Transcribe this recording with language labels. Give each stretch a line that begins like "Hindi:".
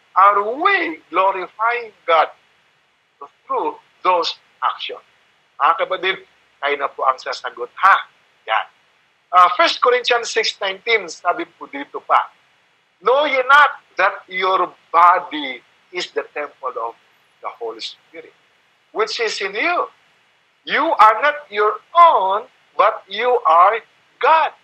English: Are we glorifying God through those actions?
Filipino: Mga kapatid, kayo na po ang sasagot, ha? Yan.
English: 1 Corinthians 6:19,
Filipino: sabi po dito pa,
English: know ye not that your body is the temple of the Holy Spirit, which is in you. You are not your own, but you are God.